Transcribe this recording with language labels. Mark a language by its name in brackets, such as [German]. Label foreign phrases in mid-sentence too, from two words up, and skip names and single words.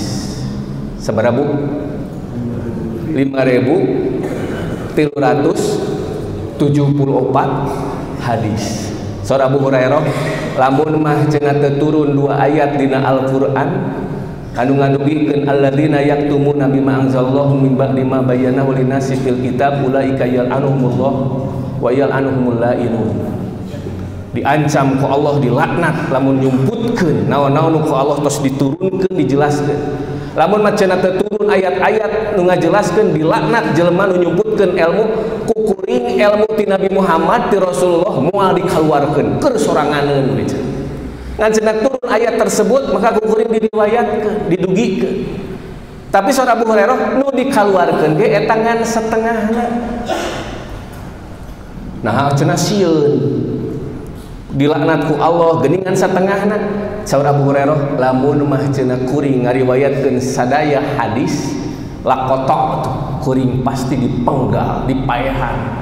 [Sundanese] Sabaraha Bu? 5.374 hadis. Saur Abu Hurairah, lamun mah cenah teu turun 2 ayat dina Al-Qur'an anu ngadugikeun [Arabic] الذين يكتمون بما أنزل الله من بعد ما بيناه للناس في الكتاب أولئك يلعنهم الله ويلعنهم اللاعنون. [Sundanese] Diancam ku Allah, dilaknat lamun nyumputkeun naon-naon ku Allah tos diturunkeun dijelaskeun. Lamun mah cenah teu turun ayat-ayat nu ngajelaskeun dilaknat jelema nu nyumputkeun ilmu ku kuring ilmu ti Nabi Muhammad ti Rasulullah moal dikaluarkeun keur soranganeun we cenah. Ngan cenah turun ayat tersebut maka ku kuring diriwayatkeun, didugikeun. Tapi saur Abu Hurairah nu dikaluarkeun ge eta ngan setengahna. Nah cenah sieun dilaknat ku Allah geuningan satengahna. Saur Abu Hurairah, lamun mah cenah kuring ngariwayatkeun sadaya hadis lakotok kuring pasti dipenggal, dipaehan.